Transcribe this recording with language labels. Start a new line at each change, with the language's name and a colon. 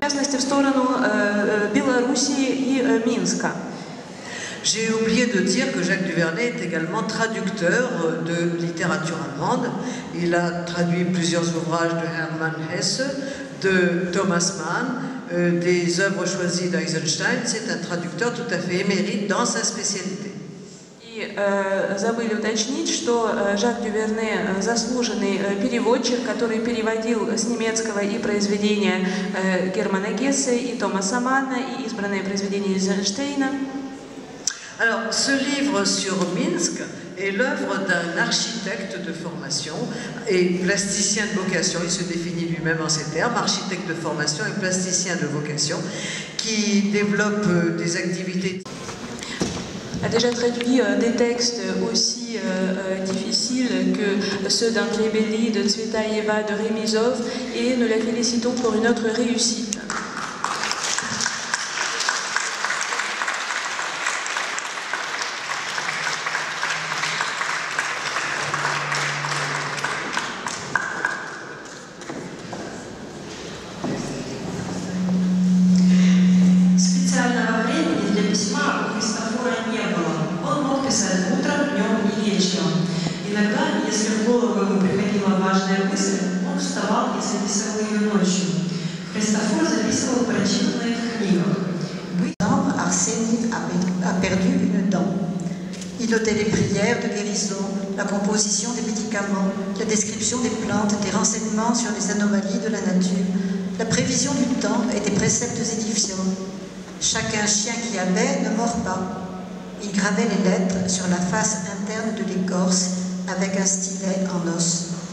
Russian: В частности, в сторону Белоруссии и Минска.
French: J'ai oublié de dire que Jacques Duvernay est également traducteur de littérature allemande. Il a traduit plusieurs ouvrages de Hermann Hesse, de Thomas Mann, des œuvres choisies d'Eisenstein. C'est un traducteur tout à fait émérite dans sa spécialité.
Russian: И забыли уточнить, что Жак Дюверне заслуженный переводчик, который переводил с немецкого и произведения Германа Гессе, и Томаса Манна, и избранные произведения Эйзенштейна.
French: Alors, ce livre sur Minsk est l'œuvre d'un architecte de formation et plasticien de vocation. Il se définit lui-même en ces termes, architecte de formation et plasticien de vocation, qui développe des activités. A déjà traduit des textes aussi difficiles que ceux d'André Belly, de Tsvetaeva, de Remizov, et nous la félicitons pour une autre réussite.
Russian: Специального времени для письма у Христофора не было. Он мог писать утром, днем и вечером. Иногда, если в голову ему приходила важная мысль, он вставал и записывал ее ночью. Христофор записывал прочитанные в книгах.
French: Arsène a perdu une dent. Il notait les prières de guérison, la composition des médicaments, la description des plantes, des renseignements sur les anomalies de la nature, la prévision du temps et des préceptes édifiants. Chacun chien qui avait ne mord pas. Il gravait les lettres sur la face interne de l'écorce avec un stylet en os.